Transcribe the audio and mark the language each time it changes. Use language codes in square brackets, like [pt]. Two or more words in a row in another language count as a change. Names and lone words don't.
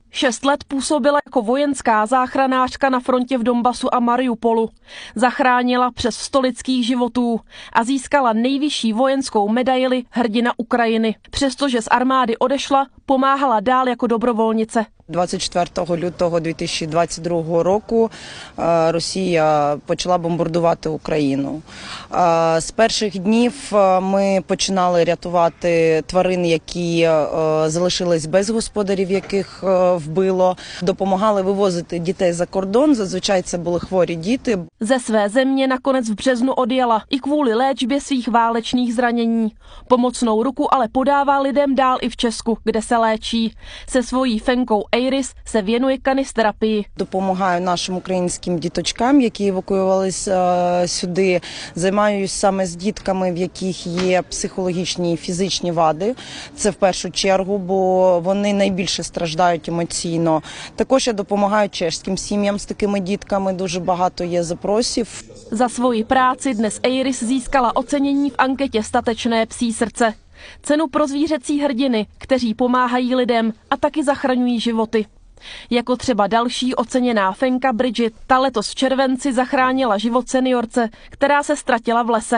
[cs] 6 let působila jako vojenská záchranářka na frontě v Donbasu a Mariupolu. Zachránila přes 100 lidských životů a získala nejvyšší vojenskou medaili Hrdina Ukrajiny. Přestože z armády odešla, pomáhala dál jako dobrovolnice. [uk] 24 лютого 2022 року Росія почала бомбардувати Україну. З перших днів ми починали рятувати тварин, які залишились без господарів, яких вбило. Допомагали вивозити дітей за кордон, зазвичай це були хворі діти. [cs] Ze své země nakonec v březnu odjela i kvůli léčbě svých válečných zranění. Pomocnou ruku ale podává lidem dál i v Česku, kde se léčí. Se svojí fenkou Iris se věnuje kanisterapii. [uk] Допомагаю нашим українським діточкам, які евакуювалися сюди. Займаюся саме з дітками, в яких є психологічні і фізичні вади. Це в першу чергу, бо вони найбільше страждають емоційно. Також я допомагаю чеським сім'ям з такими дітками. Дуже багато є запросів. [cs] Za svoji práci dnes Iris získala ocenění v anketě Statečné psí srdce. Cenu pro zvířecí hrdiny, kteří pomáhají lidem a taky zachraňují životy. Jako třeba další oceněná fenka Bridget, ta letos v červenci zachránila život seniorce, která se ztratila v lese.